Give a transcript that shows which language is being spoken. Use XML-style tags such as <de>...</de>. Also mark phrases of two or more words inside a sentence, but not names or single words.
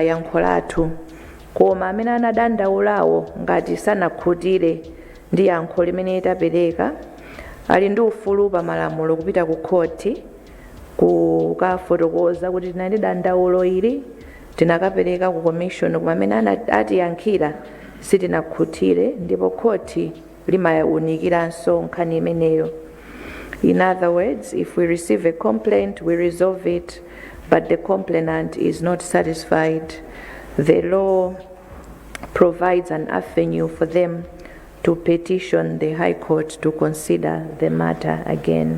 <ny>yankho lathu, koma amene anadandaulawo ngati sanakhutire ndi yankho limene tapereka, ali ndi ufulu pa malamulo kupita ku khoti kukafotokoza kuti tinali dandaulo ili tinakapereka ku commission kumamene atiyankhira sitinakhutire ndipo khoti limayawunikiranso nkhani imeneyo.</ny> <en>In other words, if we receive a complaint, we resolve it, but the complainant is not satisfied, the law provides an avenue for them to petition the High Court to consider the matter again.</en>